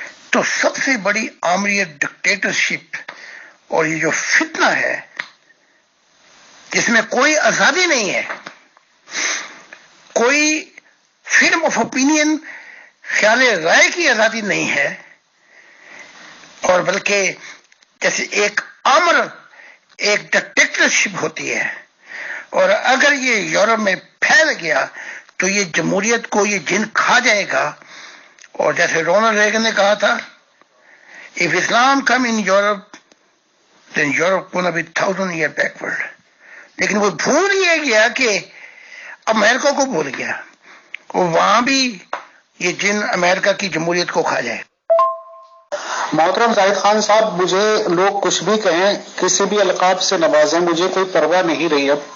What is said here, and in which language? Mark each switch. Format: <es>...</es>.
<ur>تو سب سے بڑی آمریت ڈکٹیٹرشپ اور یہ جو فتنہ ہے جس میں کوئی آزادی نہیں ہے, کوئی فریم آف اوپینین خیال رائے کی آزادی نہیں ہے, اور بلکہ جیسے ایک امر ایک ڈکٹیٹرشپ ہوتی ہے, اور اگر یہ یورپ میں پھیل گیا تو یہ جمہوریت کو یہ جن کھا جائے گا. اور جیسے رونلڈ ریگن نے کہا تھا,</ur> <en>if Islam come in Europe then Europe gonna be 1000 years backward.</en> <ur>لیکن وہ بھول یہ گیا کہ امریکہ کو بھول گیا, وہاں بھی یہ جن امریکہ کی جمہوریت کو کھا جائے. محترم زاہد خان صاحب, مجھے لوگ کچھ بھی کہیں, کسی بھی القاب سے نوازیں, مجھے کوئی پرواہ نہیں رہی.</ur>